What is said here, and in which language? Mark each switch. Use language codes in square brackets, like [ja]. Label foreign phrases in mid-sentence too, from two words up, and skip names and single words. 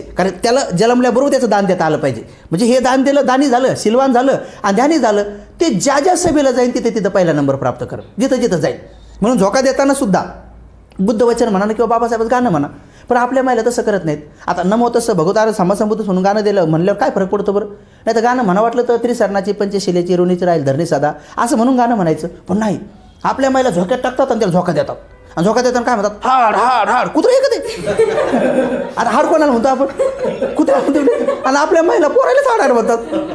[mr] कारण त्याला जन्मल्याबरोबर त्याचं दान देता आलं पाहिजे. म्हणजे हे दान दिलं, दानी झालं, सिलवान झालं आणि ध्यानी झालं. ते ज्या सभेला जाईल तिथं पहिला नंबर प्राप्त कर, जिथं जाईल. म्हणून झोका देताना सुद्धा बुद्ध वचन म्हणा किंवा बाबासाहेबाचं गाणं म्हणा. पण आपल्या महिला तसं करत नाहीत. आता [pi] नमो तसं भगवतो आरा सम्मा संबुद्धस [mr] म्हणून गाणं दिलं म्हणल्यावर काय फरक पडतो बरं. नाही तर गाणं म्हणा वाटलं तर त्रिसरणाची पंचशिलेची ऋणीची राहील धरणी साधा असं म्हणून गाणं म्हणायचं. पण नाही, आपल्या महिला झोक्यात टाकतात आणि त्याला झोका देतात. आणि झोका देताना काय म्हणतात, हाड हाड हाड कुत्रं आहे का ते. आता हाड कोणाला म्हणतो आपण, कुत्र्या म्हणतो. आणि आपल्या महिला पोरायलाच हाडाड म्हणतात.